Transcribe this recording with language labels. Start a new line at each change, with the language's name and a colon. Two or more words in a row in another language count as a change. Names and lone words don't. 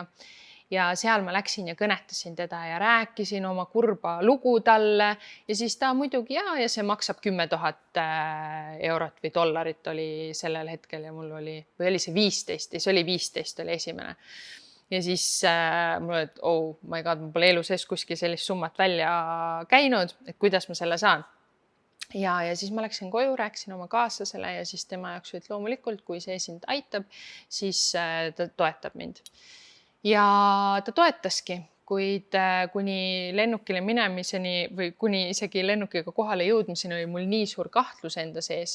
Estonian: Ja seal ma läksin ja kõnetasin teda ja rääkisin oma kurba lugu talle ja siis ta muidugi ja see maksab 10 000 eurot või dollarit oli sellel hetkel ja mul oli, või oli see 15 ja see oli 15 oli esimene. Ja siis mul oli, et
English: oh my god,
Estonian: ma pole elu sees kuskil sellist summat välja käinud, et kuidas ma selle saan. Ja siis ma läksin koju, rääkisin oma kaaslasele ja siis tema jaoks, et loomulikult, kui see sind aitab, siis ta toetab mind. Ja ta toetaski, kuid kuni lennukile minemiseni või kuni isegi lennukiga kohale jõudmiseni oli mul nii suur kahtlus enda sees.